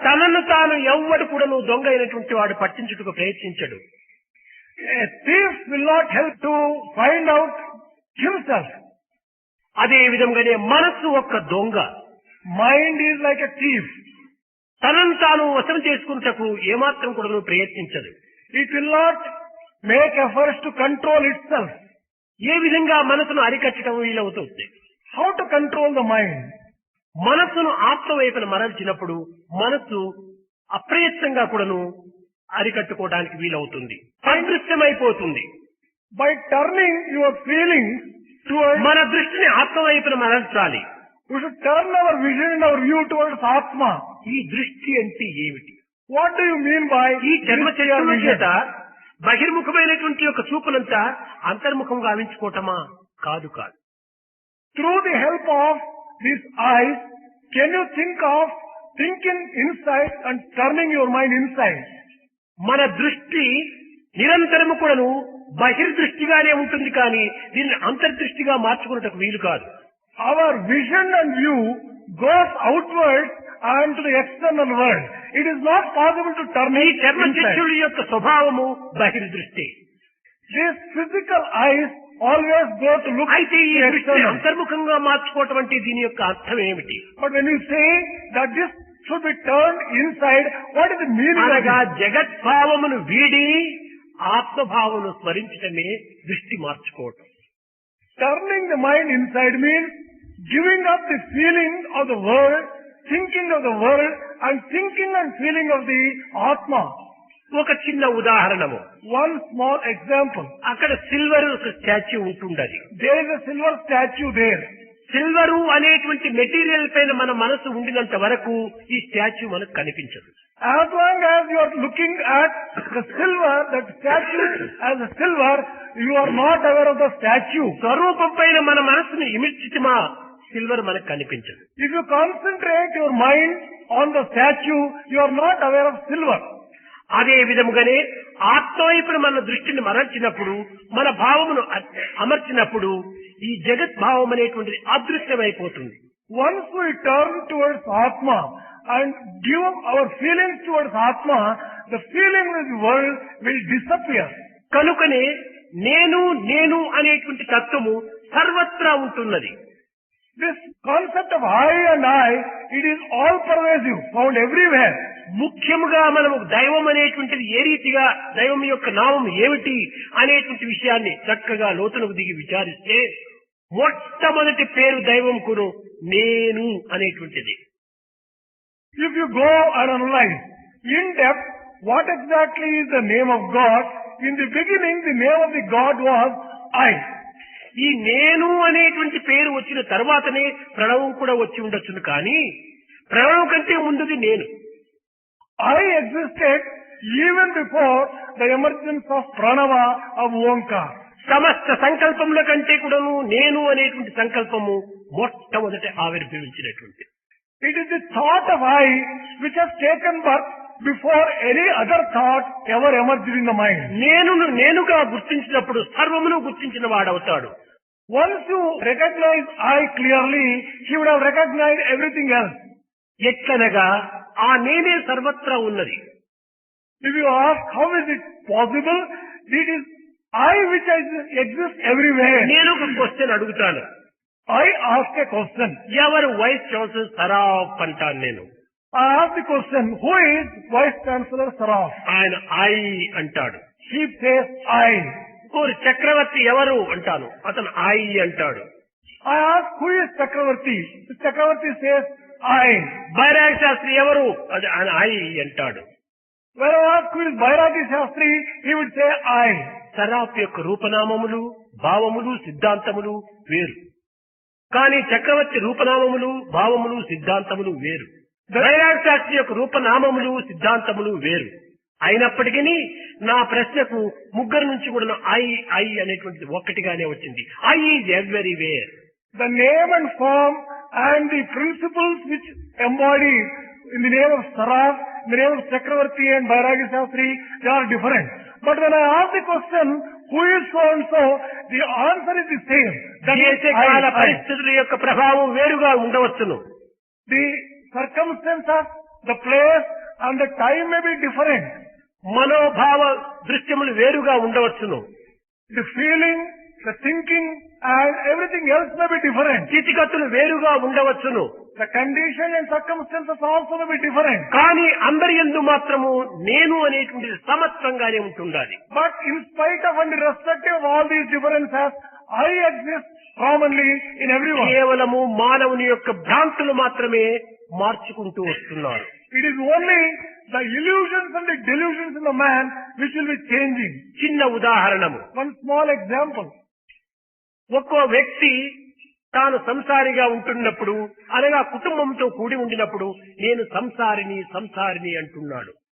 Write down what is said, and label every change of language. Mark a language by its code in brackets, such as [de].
[te] తనను తాను ఎవ్వడు కూడాను దొంగ అయినటువంటి వాడు పట్టించుటకు ప్రయత్నించడు. [en] A thief will not help to find out himself. [te] అదే విధంగానే మనస్సు ఒక్క దొంగ. [en] Mind is like a thief. [te] తనను తాను వశం చేసుకున్నటకు ఏమాత్రం కూడా ప్రయత్నించదు. [en] It will not make efforts to control itself. [te] ఏ విధంగా మనసును అరికట్టడం వీలవుతుంది? [en] How to control the mind? [te] మనస్సును ఆత్మ వైపున మరల్చినప్పుడు మనస్సు అప్రయత్నంగా కూడాను అరికట్టుకోవడానికి వీలవుతుంది. అదృశ్యమైపోతుంది. [en] By turning your feelings towards, [te] మన దృష్టిని ఆత్మ వైపున మరల్చాలి. [en] we should turn our vision and our view towards Atma. [te] ఈ దృష్టి అంటే ఏమిటి? [en] What do you mean by [te] ఈ జన్మ చర్యల చేత బహిర్ముఖమైనటువంటి యొక్క చూపునంతా అంతర్ముఖం గావించుకోవటమా? కాదు కాదు. [en] Through the help of these eyes, can you think of thinking inside and turning your mind inside? [te] మన దృష్టి నిరంతరము కూడాను బహిర్దృష్టిగానే ఉంటుంది కానీ దీన్ని అంతర్దృష్టిగా మార్చుకున్నటకు వీలు కాదు. [en] Our vision and view goes outward and to the external world. It is not possible to turn [te] ఈ [en] it [te] చర్మ [en] inside. [te] చక్షుల యొక్క స్వభావము బహిర్దృష్టి. [en] These physical eyes always go to look [te] అయితే ఈ [en] at [te] దృష్టిని [en] external. [te] అంతర్ముఖంగా మార్చుకోవటం అంటే దీని యొక్క అర్థం ఏమిటి? [en] But when you say that this should be turned inside, what is the meaning of [te] అనగా [en] it? [te] జగద్భావమును వీడి ఆత్మభావమును స్మరించటమే దృష్టి మార్చుకోవటం. [en] Turning the mind inside means giving up the feeling of the world, thinking of the world, and thinking and feeling of the Atma. [te] ఒక చిన్న ఉదాహరణము. [en] One small example. [te] అక్కడ silver statue ఉంటుండది. [en] There is a silver statue there. [te] Silver అనేటువంటి material పైన మన మనసు ఉండినంత వరకు ఈ statue మనకు కనిపించదు. [en] As long as you are looking at the silver, that statue as a silver, you are not aware of the statue. [te] స్వరూపం పైన మన మనసును ఇమిడ్చితిమా సిల్వర్ మనకు కనిపించదు. [en] If you concentrate your mind on the statue, you are not aware of silver. [te] అదే విధముగానే ఆత్మవైపున మన దృష్టిని మరల్చినప్పుడు మన భావమును అమర్చినప్పుడు ఈ జగద్భావం అనేటువంటిది అదృశ్యమైపోతుంది. [en] Once we turn towards Atma and give our feelings towards Atma, the feeling of the world will disappear. [te] కనుకనే నేను నేను అనేటువంటి తత్వము సర్వత్రా ఉంటున్నది. [en] This concept of I and I, it is all pervasive, found everywhere. [te] ముఖ్యముగా మనము దైవం అనేటువంటిది ఏ రీతిగా దైవం యొక్క నామం ఏమిటి అనేటువంటి విషయాన్ని చక్కగా లోతునకు దిగి విచారిస్తే మొట్టమొదటి పేరు దైవంకును నేను అనేటువంటిది. [en] If you go and analyze in depth what exactly is the name of God, in the beginning the name of the God was I. [te] ఈ నేను అనేటువంటి పేరు వచ్చిన తర్వాతనే ప్రణవం కూడా వచ్చి ఉండొచ్చును కానీ ప్రణవం కంటే ముందుది నేను. [en] I existed even before the emergence of Pranava of Omkar. [te] సమస్త సంకల్పముల కంటే కూడాను నేను అనేటువంటి సంకల్పము మొట్టమొదట ఆవిర్భవించినటువంటి. [en] It is the thought of I which has taken birth before any other thought ever emerged in the mind. [te] నేనుగా గుర్తించినప్పుడు సర్వమును గుర్తించిన వాడవుతాడు. [en] Once you recognize I clearly, he would have recognized everything else. [te] ఎట్లనగా ఆ నేనే సర్వత్రా ఉన్నది. [en] If you ask how is it possible, it is I which exists everywhere. [te] నేను ఒక క్వశ్చన్ అడుగుతాను. [en] I ask a question. [te] ఎవరు వైస్ ఛాన్సలర్ సరాఫ్ అంటాను నేను. [en] I ask the question, who is Vice Chancellor Saraf? [te] ఆయన ఐ అంటాడు. [en] He says I. [te] ఓరి చక్రవర్తి ఎవరు అంటాను, అతను ఐ అంటాడు. [en] I ask who is Chakravarti? The Chakravarti says I. [te] బైరాగ Sastry ఎవరు, అది ఆయన ఐ అంటాడు. [en] When I ask who is Bairagi Shastri, he would say I. [te] Saraf యొక్క రూపనామములు, భావములు, సిద్ధాంతములు వేరు. కానీ చక్రవర్తి రూపనామములు, భావములు, సిద్ధాంతములు వేరు. బైరాగ శాస్త్రి యొక్క రూపనామములు, సిద్ధాంతములు వేరు. అయినప్పటికీ నా ప్రశ్నకు ముగ్గురు నుంచి కూడా ఐ అనేటువంటిది ఒక్కటిగానే వచ్చింది. [en] I is everywhere. The name and form and the principles which embody in the name of Saraf, in the name of Chakravarti and Bairagi Shastri, they are different. But when I ask the question, who is so and so, the answer is the same. That is [te] దేశకాల [en] I. [te] పరిస్థితుల యొక్క ప్రభావం వేరుగా ఉండవచ్చును. [en] The circumstances, the place and the time may be different. [te] మనోభావ దృశ్యములు వేరుగా ఉండవచ్చును. [en] The feeling, the thinking and everything else may be different. [te] స్థితిగతులు వేరుగా ఉండవచ్చును. [en] The condition and circumstances also may be different. [te] కానీ అందరి యందు మాత్రము నేను అనేటువంటిది సమత్వంగానే ఉంటుండాలి. [en] But in spite of and irrespective of all these differences, I exist commonly in everyone. [te] కేవలము మానవుని యొక్క భ్రాంతులు మాత్రమే మార్చుకుంటూ వస్తున్నారు. [en] It is only the illusions and the delusions in the man which will be changing. [te] చిన్న ఉదాహరణము. [en] One small example. [te] ఒక్కో వ్యక్తి తాను సంసారిగా ఉంటున్నప్పుడు, అనగా కుటుంబంతో కూడి ఉండినప్పుడు నేను సంసారిని అంటున్నాడు.